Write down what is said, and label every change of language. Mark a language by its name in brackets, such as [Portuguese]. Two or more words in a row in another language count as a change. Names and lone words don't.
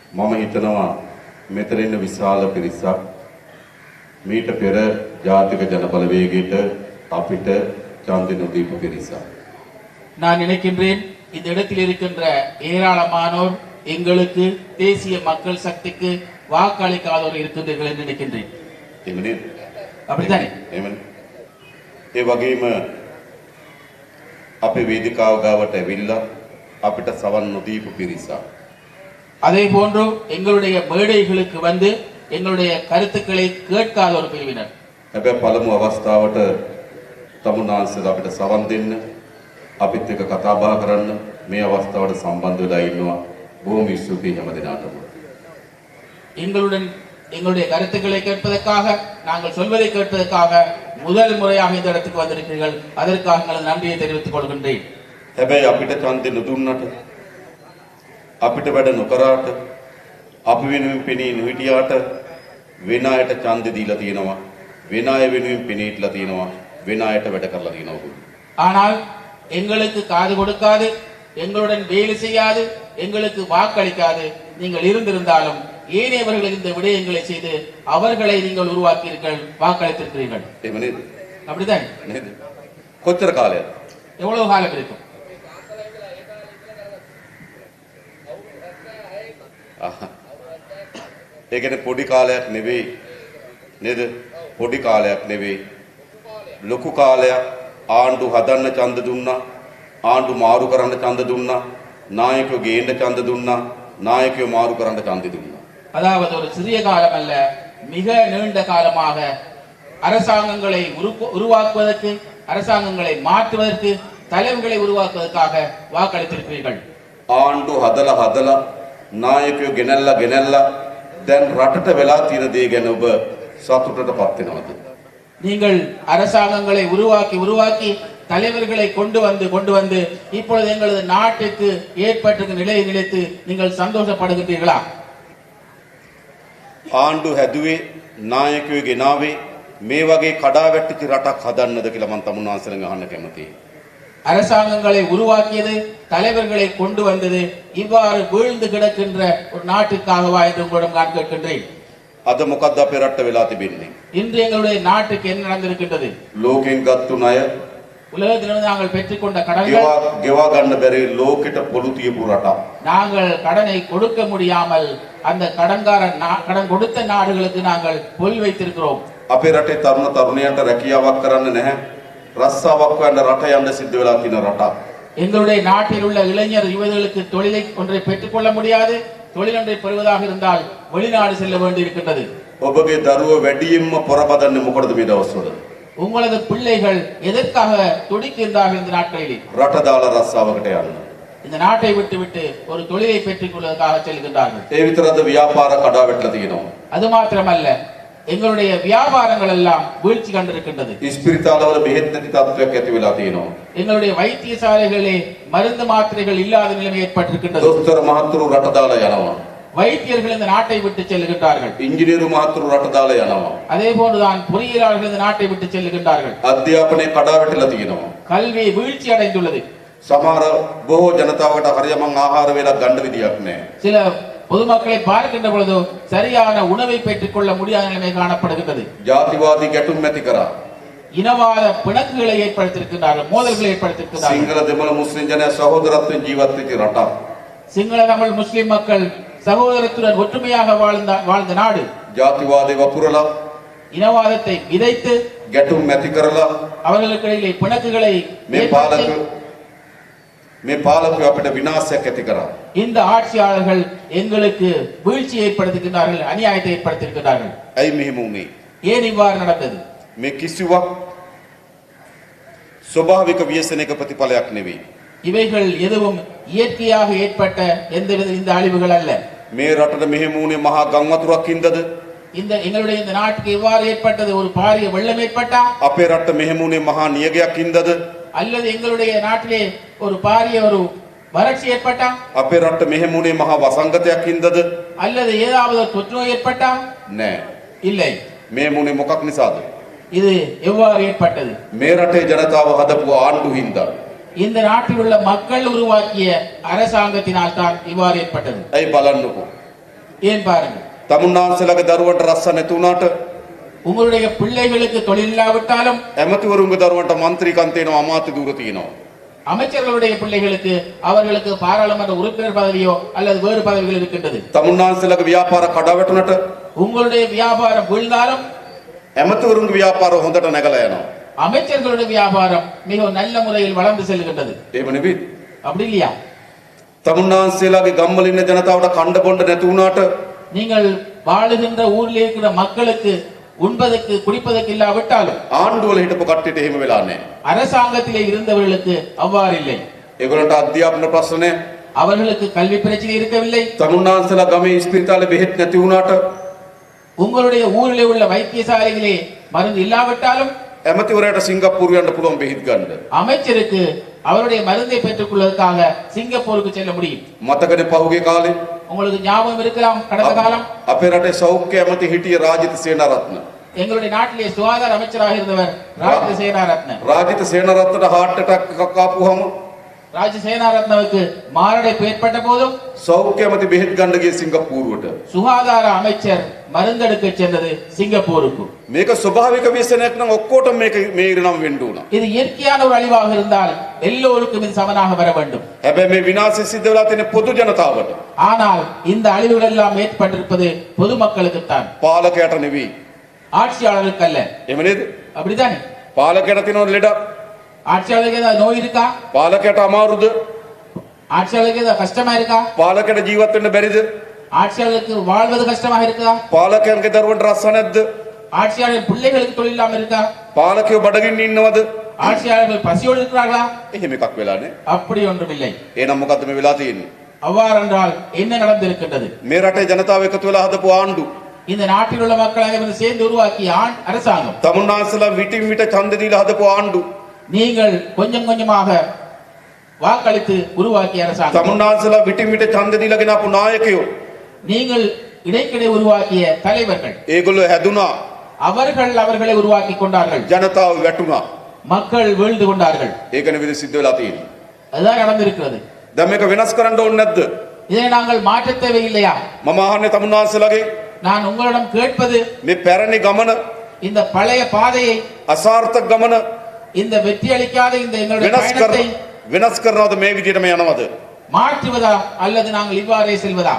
[Sinhala] මම හිතනවා මෙතන ඉන්න විශාල පිරිසක් මීට පෙර ජාතික ජනබලවේගයට අපිට ඡන්දෙ නොදීපු පිරිසක්. [Tamil] நான் நினைக்கின்றேன் இந்த இடத்தில் இருக்கின்ற ஏராளமானோர் எங்களுக்கு தேசிய மக்கள் சக்திக்கு வாக்களிக்காதோர் இருக்கின்றீர்கள் என்று நினைக்கின்றேன். [Sinhala] එමනේ [Tamil] அப்படித்தானே? [Sinhala] එමනේ. ඒ වගේම අපේ වේදිකාව ගාවට ඇවිල්ලා අපිට සවන් නොදීපු පිරිසක්. [Tamil] அதே போன்று எங்களுடைய மேடைகளுக்கு வந்து எங்களுடைய கருத்துக்களை கேட்காத ஒரு பிரிவினர். [Sinhala] හැබැයි පළමු අවස්ථාවට තමුන්නාන්සලා අපිට සවන් දෙන්න අපිත් එක්ක කතා බහ කරන්න මේ අවස්ථාවට සම්බන්ධ වෙලා ඉන්නවා. බොහොම ස්තුතියි හැම දිනාටම. [Tamil] எங்களுடன் எங்களுடைய கருத்துக்களை கேட்பதற்காக நாங்கள் சொல்வதை கேட்பதற்காக முதல் முறையாக இந்த இடத்துக்கு வந்திருக்கிறீர்கள். அதற்காக எங்களது நன்றியை தெரிவித்துக் கொள்கின்றேன். [Sinhala] හැබැයි අපිට ඡන්දෙ නොදුන්නට අපිට වැඩ නොකරාට අපි වෙනුවෙන් පෙනී නොහිටියාට වෙන අයට ඡන්දෙ දීලා තියෙනවා. වෙන අය වෙනුවෙන් පෙනී හිටලා තියෙනවා. වෙන අයට වැඩ කරලා තියෙනවා. [Tamil] ஆனால் எங்களுக்கு காது கொடுக்காது, எங்களுடன் வேலை செய்யாது, எங்களுக்கு வாக்களிக்காது நீங்கள் இருந்திருந்தாலும் ஏனையவர்கள் இந்த விடயங்களை செய்து அவர்களை நீங்கள் உருவாக்கியிருங்கள், வாக்களித்திருக்கிறீர்கள். [Sinhala] එහෙම නේද? [Tamil] அப்படிதான் [Sinhala] නේද? කොච්චර කාලයක්ද? [Tamil] எவ்வளவு காலம் இருக்கும்? [Sinhala] ඒ කියන්නේ පොඩි කාලයක් නෙවෙයි නේද? පොඩි කාලයක් නෙවෙයි. ලොකු කාලයක් ආණ්ඩු හදන්න ඡන්ද දුන්නා. ආණ්ඩු මාරු කරන්න ඡන්ද දුන්නා. නායකයෝ ගේන්න ඡන්ද දුන්නා. නායකයෝ මාරු කරන්න ඡන්ද දුන්නා. [Tamil] அதாவது ஒரு சிறிய காலம் அல்ல, மிக நீண்ட காலமாக அரசாங்கங்களை உருவாக்குவதற்கு, அரசாங்கங்களை மாற்றுவதற்கு, தலைவர்களை உருவாக்குவதற்காக வாக்களித்திருக்கிறீர்கள். [Sinhala] ආණ්ඩු හදලා නායකයෝ ගෙනල්ලා දැන් රටට වෙලා තියෙන දේ ගැන ඔබ සතුටටපත් වෙනවද? [Tamil] நீங்கள் அரசாங்கங்களை உருவாக்கி தலைவர்களை கொண்டு வந்து இப்பொழுது எங்களது நாட்டுக்கு ஏற்பட்டிருக்கும் நிலையை நினைத்து நீங்கள் சந்தோஷப்படுகின்றீர்களா? [Sinhala] ආණ්ඩු හැදුවේ නායකයෝ ගෙනාවේ මේ වගේ කඩාවැට්ටිච්ච රටක් හදන්නද කියලා මම තමුන්නාන්සලෙන් අහන්න කැමතියි. [Tamil] அரசாங்கங்களை உருவாக்கியது, தலைவர்களை கொண்டு வந்தது இவ்வாறு வீழ்ந்து கிடக்கின்ற ஒரு நாட்டுக்காகவா என்று உங்களிடம் நான் கேட்கின்றேன். [Sinhala] අද මොකද්ද අපේ රටට වෙලා තිබෙන්නේ? [Tamil] இன்று எங்களுடைய நாட்டுக்கு என்ன நடந்திருக்கின்றது? [Sinhala] ලෝකෙන් ගත්තු ණය [Tamil] உலகத்திலிருந்து நாங்கள் பெற்றுக்கொண்ட கடன்கள் [Sinhala] ගෙවා ගන්න බැරි ලෝකෙට පොළු තියපු රටක්. [Tamil] நாங்கள் கடனை கொடுக்க முடியாமல் அந்த கடன் கொடுத்த நாடுகளுக்கு நாங்கள் பொல் வைத்திருக்கிறோம். [Sinhala] අපේ රටේ තරුණ තරුණියන්ට රැකියාවක් කරන්න නැහැ. රස්සාවක් හොයන්න රට යන්න සිද්ධ වෙලා තියෙන රටක්. [Tamil] எங்களுடைய நாட்டில் உள்ள இளைஞர் யுவதிகளுக்கு தொழிலை ஒன்றை பெற்றுக்கொள்ள முடியாது. தொழில் ஒன்றை பெறுவதாக இருந்தால் வெளிநாடு செல்ல வேண்டி இருக்கின்றது. [Sinhala] ඔබගේ දරුවෝ වැඩියෙන්ම පොරබදන්නේ මොකටද මේ දවස්වල? [Tamil] உங்களது பிள்ளைகள் எதற்காக துடிக்கின்றார்கள் இந்த நாட்களில்? [Sinhala] රට දාලා රස්සාවකට යන්න. [Tamil] இந்த நாட்டை விட்டு ஒரு தொழிலை பெற்றுக் கொள்வதற்காக செல்கின்றார்கள். [Sinhala] ඒ විතරද ව්‍යාපාර කඩාවැටලා තියෙනවා. [Tamil] அது மாத்திரமல்ல, எங்களுடைய வியாபாரங்கள் எல்லாம் வீழ்ச்சி கண்டிருக்கின்றது. [Sinhala] ඉස්පිරිතාලවල බෙහෙත් නැති තත්ත්වයක් ඇති වෙලා තියෙනවා. [Tamil] எங்களுடைய வைத்தியசாலைகளிலே மருந்து மாத்திரைகள் இல்லாத நிலைமை ஏற்பட்டிருக்கின்றது. [Sinhala] දොස්තර මහත්තුරු රට දාලා යනවා. [Tamil] வைத்தியர்கள் இந்த நாட்டை விட்டு செல்கின்றார்கள். [Sinhala] ඉංජිනේරු මහත්තුරු රට දාලා යනවා. [Tamil] அதே போன்றுதான் பொறியியலாளர்கள் இந்த நாட்டை விட்டு செல்கின்றார்கள். [Sinhala] අධ්‍යාපනයේ කඩාවැටලා තියෙනවා. [Tamil] கல்வி வீழ்ச்சி அடைந்துள்ளது. [Sinhala] සමහර බොහෝ ජනතාවකට හරියමං ආහාර වේලක් ගන්න විදියක් නැහැ. [Tamil] சில பொதுமக்களை பார்க்கின்ற பொழுது சரியான உணவை பெற்றுக் கொள்ள முடியாத நிலைமை காணப்படுகின்றது. [Sinhala] ජාතිවාදී ගැටුම් ඇති කරා. [Tamil] இனவாத பிணக்குகளை ஏற்படுத்தியிருக்கிறார்கள், மோதல்களை ஏற்படுத்தியிருக்கிறார்கள். [Sinhala] සිංහල දෙමළ මුස්ලිම් ජනයා සහෝදරත්වයෙන් ජීවත් වෙච්ච රටක්. [Tamil] சிங்கள தமிழ் முஸ்லிம் மக்கள் சகோதரத்துடன் ஒற்றுமையாக வாழ்ந்த நாடு. [Sinhala] ජාතිවාදී වපුරලා [Tamil] இனவாதத்தை விதைத்து [Sinhala] ගැටුම් ඇති කරලා [Tamil] அவர்களுக்கு இடையிலே பிணக்குகளை [Sinhala] මේ පාලකයෝ අපිට විනාශයක් ඇති කරා. [Tamil] இந்த ஆட்சியாளர்கள் எங்களுக்கு வீழ்ச்சி ஏற்படுத்துகின்றார்கள், அநியாயத்தை ஏற்படுத்தியிருக்கிறார்கள். [Sinhala] ඇයි මෙහෙම වුනේ? [Tamil] ஏன் இவ்வாறு நடந்தது? [Sinhala] මේ කිසිවක් ස්වභාවික ව්‍යසනයක ප්‍රතිඵලයක් නෙවෙයි. [Tamil] இவைகள் எதுவும் இயற்கையாக ஏற்பட்ட எந்தவித இந்த அழிவுகள் அல்ல. [Sinhala] මේ රටට මෙහෙම වුනේ මහා ගම් වතුරක් හින්දාද? [Tamil] இந்த எங்களுடைய இந்த நாட்டுக்கு இவ்வாறு ஏற்பட்டது ஒரு பாரிய வெள்ளம் ஏற்பட்டா? [Sinhala] අපේ රටට මෙහෙම වුනේ මහා නියගයක් හින්දාද? [Tamil] அல்லது எங்களுடைய நாட்டிலே ஒரு பாரிய ஒரு வறட்சி ஏற்பட்டா? [Sinhala] අපේ රටට මෙහෙම වුනේ මහා වසංගතයක් හින්දාද? [Tamil] அல்லது ஏதாவது தொற்று நோய் ஏற்பட்டா? [Sinhala] නෑ. [Tamil] இல்லை. [Sinhala] මේ මුනේ මොකක් නිසාද? [Tamil] இது எவ்வாறு ஏற்பட்டது? [Sinhala] මේ රටේ ජනතාව හදපු ආණ්ඩු හින්දා. [Tamil] இந்த நாட்டில் உள்ள மக்கள் உருவாக்கிய அரசாங்கத்தினால் தான் இவ்வாறு ஏற்பட்டது. [Sinhala] ඇයි බලන්නකෝ. [Tamil] ஏன் பாருங்கள், [Sinhala] තමුන්නාන්සේලාගේ දරුවන්ට රස්ස නැති වුණාට [Tamil] உங்களுடைய பிள்ளைகளுக்கு தொழில் இல்லாவிட்டாலும் [Sinhala] ඇමතිවරුන්ගේ දරුවන්ට මන්ත්‍රීකම් තියෙනවා, අමාත්‍ය ධූර තියෙනවා. [Tamil] அமைச்சர்களுடைய பிள்ளைகளுக்கு அவர்களுக்கு பாராளுமன்ற உறுப்பினர் பதவியோ அல்லது வேறு பதவிகள் இருக்கின்றது. [Sinhala] තමුන්නාන්සේලාගේ ව්‍යාපාර කඩාවැටුණට [Tamil] உங்களுடைய வியாபாரம் வீழ்ந்தாலும் [Sinhala] ඇමතිවරුන්ගේ ව්‍යාපාර හොඳට නැගලා යනවා. [Tamil] அமைச்சர்களுடைய வியாபாரம் மிகவும் நல்ல முறையில் வளர்ந்து செல்கின்றது. [Sinhala] එහෙම නෙවෙයි. [Tamil] அப்படி இல்லையா? [Sinhala] තමුන්නාන්සේලාගේ ගම්වල ඉන්න ජනතාවට කණ්ඩ බොණ්ඩ නැති වුණාට [Tamil] நீங்கள் வாழுகின்ற ஊரில் இருக்கிற மக்களுக்கு உண்பதற்கு குடிப்பதற்கு இல்லாவிட்டாலும் [Sinhala] ආණ්ඩුවල හිටපු කට්ටියට එහෙම වෙලා නැහැ. [Tamil] அரசாங்கத்திலே இருந்தவர்களுக்கு அவ்வாறு இல்லை. [Sinhala] ඒගොල්ලන්ට අධ්‍යාපන ප්‍රශ්න නැහැ. [Tamil] அவர்களுக்கு கல்வி பிரச்சனை இருக்கவில்லை. [Sinhala] තමුන්නාන්සේලා ගමේ ඉස්පිරිතාලේ බෙහෙත් නැති වුණාට [Tamil] உங்களுடைய ஊரிலே உள்ள வைத்தியசாலைகளே மருந்து இல்லாவிட்டாலும் [Sinhala] ඇමතිවරයාට සිංගප්පූරු යන්න පුළුවන් බෙහෙත් ගන්න. [Tamil] அமைச்சருக்கு அவருடைய மருந்தை பெற்றுக் கொள்வதற்காக சிங்கப்பூருக்கு செல்ல முடியும். [Sinhala] මතකනේ පහුගිය කාලේ [Tamil] உங்களுக்கு ஞாபகம் இருக்கலாம், கடந்த காலம் [Sinhala] අපේ රටේ සෞඛ්‍ය ඇමති හිටිය රාජිත සේනාරත්න. [Tamil] எங்களுடைய நாட்டிலே சுகாதார அமைச்சராக இருந்தவர் ராஜ சேனாரத்ன. [Sinhala] රාජිත සේනාරත්නට [English] heart attack [Sinhala] එකක් ආපුවම [Tamil] ராஜ சேனாரத்னவுக்கு மாரடைப்பு ஏற்பட்ட போதும் [Sinhala] සෞඛ්‍ය ඇමති බෙහෙත් ගන්න ගිය සිංගප්පූරුවට. [Tamil] சுகாதார அமைச்சர் மருந்தெடுக்க சென்றது சிங்கப்பூருக்கு. [Sinhala] මේක ස්වභාවික ව්‍යසනයක් නම් ඔක්කොටම මේ ඉරණම් වෙන්න උනා. [Tamil] இது இயற்கையான ஒரு அழிவாக இருந்தால் எல்லோருக்கும் இது சமனாக வர வேண்டும். [Sinhala] හැබැයි මේ විනාශය සිද්ධ වෙලා තියෙන පොදු ජනතාවට. [Tamil] ஆனால் இந்த அழிவுகள் எல்லாம் ஏற்பட்டிருப்பது பொதுமக்களுக்குத்தான், [Sinhala] පාලකයට නෙවෙයි. [Tamil] ஆட்சியாளருக்கு அல்ல. [Sinhala] එහෙම නේද? [Tamil] அப்படித்தானே? [Sinhala] පාලකයට තියෙන ලෙඩ [Tamil] ஆட்சியாளருக்கு ஏதாவது நோய் இருக்கா? [Sinhala] පාලකයට අමාරුද? [Tamil] ஆட்சியாளருக்கு ஏதாவது கஷ்டமா இருக்கா? [Sinhala] පාලකයට ජීවත් වෙන්න බැරිද? [Tamil] ஆட்சியாளருக்கு வாழ்வது கஷ்டமாக இருக்குதா? [Sinhala] පාලකයන්ගේ දරුවන්ට රස්ස නැද්ද? [Tamil] ஆட்சியாளர் பிள்ளைகளுக்கு தொழில் இல்லாம இருக்கா? [Sinhala] පාලකයෝ බඩගින්න ඉන්නවද? [Tamil] ஆட்சியாளர்கள் பசியோடு இருக்கிறார்களா? [Sinhala] එහෙම එකක් වෙලා නේ. [Tamil] அப்படி ஒன்றும் இல்லை. [Sinhala] එහෙනම් මොකද්ද මේ වෙලා තියෙන්නේ? [Tamil] அவ்வாறென்றால் என்ன நடந்திருக்கின்றது? [Sinhala] මේ රටේ ජනතාව එකතු වෙලා හදපු ආණ්ඩු [Tamil] இந்த நாட்டில் உள்ள மக்கள் அனைவரும் சேர்ந்து உருவாக்கிய அரசாங்கம், [Sinhala] තමුන්නාන්සේලා විටින් විට ඡන්ද දීලා හදපු ආණ්ඩු [Tamil] நீங்கள் கொஞ்சம் கொஞ்சமாக வாக்களித்து உருவாக்கிய அரசாங்கம், [Sinhala] තමුන්නාන්සේලා විටින් විට ඡන්ද දීලා ගෙනාපු නායකයෝ [Tamil] நீங்கள் இடைக்கிடை உருவாக்கிய தலைவர்கள், [Sinhala] ඒගොල්ලෝ හැදුනා, [Tamil] அவர்கள் அவர்களை உருவாக்கி கொண்டார்கள். [Sinhala] ජනතාව වැටුණා. [Tamil] மக்கள் வீழ்ந்து கொண்டார்கள். [Sinhala] ඒක නෙවෙයි සිද්ධ වෙලා තියෙන්නේ. [Tamil] அதுதான் நடந்திருக்கிறது. [Sinhala] දැන් මේක වෙනස් කරන්න ඕනේ නැද්ද? [Tamil] இதை நாங்கள் மாற்ற தேவையில்லையா? [Sinhala] මම අහන්නේ තමුන්නාන්සේලාගේ [Tamil] நான் உங்களிடம் கேட்பது, [Sinhala] මේ පැරණි ගමන, [Tamil] இந்த பழைய பாதையை, [Sinhala] අසාර්ථක ගමන [Tamil] இந்த வெற்றி அளிக்காத இந்த எங்களுடைய பயணத்தை [Sinhala] වෙනස් කරනවද? මේ විදිහටම යනවද? [Tamil] மாற்றுவதா அல்லது நாங்கள் இவ்வாறே செல்வதா?